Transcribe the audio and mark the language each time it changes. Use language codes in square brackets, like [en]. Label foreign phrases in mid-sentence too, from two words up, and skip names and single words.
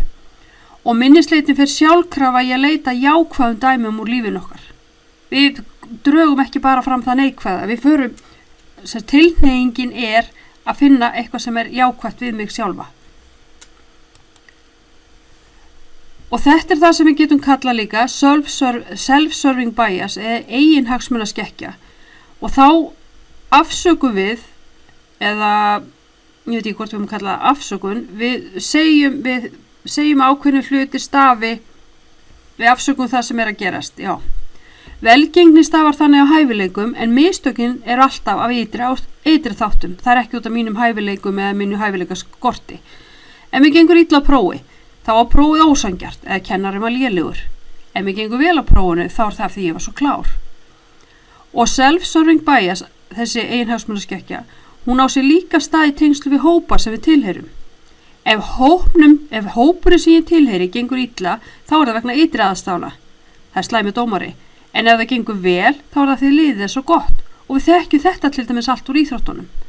[is] Og minnisleitin fer sjálfkrafa í að leita jákvæðum dæmum úr lífinu okkar. Við drögum ekki bara fram það neikvæða, við förum, tilhneigingin að finna eitthvað sem jákvætt við mig sjálfa. Og þetta það sem við getum kallað líka [en] self-serving bias [is] eða eiginhagsmunaskekkja. Og þá afsökum við, eða ég veit ekki hvort við kalla það afsökun, við segjum ákveðnu hluti stafi, við afsökum það sem að gerast, já. Velgengni stafar þannig á hæfileikum en mistökin alltaf af ytri þáttum. Það ekki út af mínum hæfileikum eða mínu hæfileikaskorti. Ef mér gengur illa á prófi, þá var prófið ósangjart eða kennarinn var lélegur. Ef mér gengur vel á prófinu, þá það því ég var svo klár. Og [en] self-serving bias, [is] þessi eiginhagsmunaskekkja, hún á sér líka stað í tengslu við hópa sem við tilheyrum. Ef hópurinn sem ég tilheyri gengur illa, þá það vegna ytri aðstána. Það slæmi dómari. En ef það gengur vel, þá það því liðið svo gott. Og við þekkjum þetta til dæmis allt úr íþróttunum.